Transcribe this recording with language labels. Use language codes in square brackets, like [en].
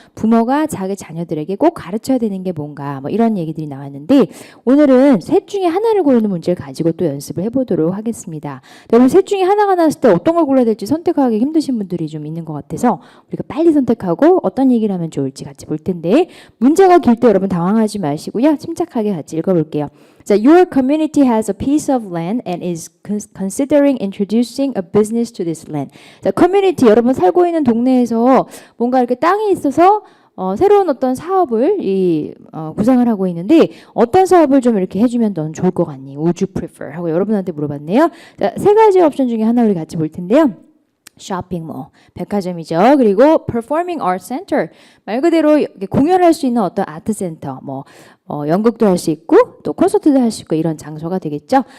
[ko] 부모가 자기 자녀들에게 꼭 가르쳐야 되는 게 뭔가 뭐 이런 얘기들이 나왔는데 오늘은 셋 중에 하나를 고르는 문제를 가지고 또 연습을 해보도록 하겠습니다. 여러분 셋 중에 하나가 나왔을 때 어떤 걸 골라야 될지 선택하기 힘드신 분들이 좀 있는 것 같아서 우리가 빨리 선택하고 어떤 얘기를 하면 좋을지 같이 볼 텐데 문제가 길 때 여러분 당황하지 마시고요. 침착하게 같이 읽어볼게요. [en] 자, your community has a piece of land and is considering introducing a business to this land. [ko] 자, 커뮤니티 여러분 살고 있는 동네에서 뭔가 이렇게 땅이 있어서 새로운 어떤 사업을 구상을 하고 있는데 어떤 사업을 좀 이렇게 해주면 넌 좋을 것 같니? [en] Would you prefer? [ko] 하고 여러분한테 물어봤네요. 자, 3가지 옵션 중에 하나 우리 같이 볼 텐데요. 쇼핑몰, 백화점이죠. 그리고 performing art center, 말 그대로 공연할 수 있는 어떤 아트 센터, 연극도 할 수 있고 또 콘서트도 할 수 있고 이런 장소가 되겠죠.